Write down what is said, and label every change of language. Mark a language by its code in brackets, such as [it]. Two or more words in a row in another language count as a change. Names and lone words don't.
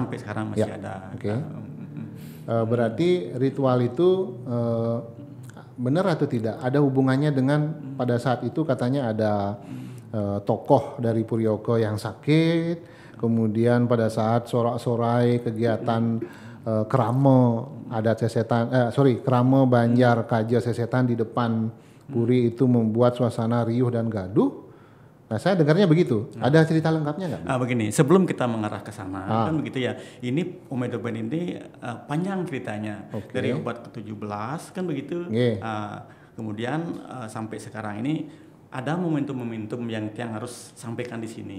[id] Sampai sekarang masih ada. Berarti ritual itu benar atau tidak? Ada hubungannya dengan pada saat itu katanya ada tokoh dari Puri Oko yang sakit, kemudian pada saat sorak-sorai kegiatan kerama adat sesetan, kerama Banjar Kaja sesetan di depan puri itu membuat suasana riuh dan gaduh. Nah, saya dengarnya begitu. Ada cerita lengkapnya nggak? Begini, sebelum kita mengarah ke sana, kan begitu ya. Ini Omedoben ini panjang ceritanya. Dari abad ke-17 kan begitu. Kemudian sampai sekarang ini ada momentum-momentum yang harus sampaikan di sini.